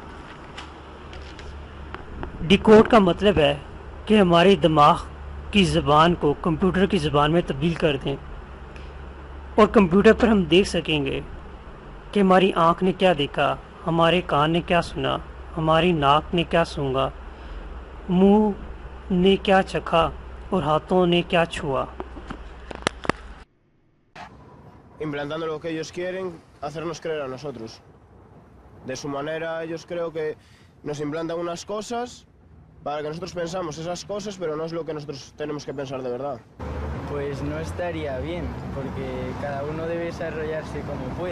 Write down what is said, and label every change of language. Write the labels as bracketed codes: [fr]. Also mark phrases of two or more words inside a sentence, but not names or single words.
[ur] ڈیکوڈ کا مطلب ہے کہ ہمارے دماغ کی زبان کو کمپیوٹر کی زبان میں تبدیل کر دیں، اور کمپیوٹر پر ہم دیکھ سکیں گے کہ ہماری آنکھ نے کیا دیکھا، ہمارے کان نے کیا سنا، ہماری ناک نے کیا سونگھا، منہ نے کیا چکھا اور ہاتھوں نے کیا چھوا. [es] Implantando lo que ellos quieren, hacernos creer a nosotros. De su manera, ellos creo que nos implantan unas cosas para que nosotros pensamos esas cosas, pero no es lo que nosotros tenemos que pensar de verdad. Pues no estaría bien, porque cada uno debe desarrollarse como puede.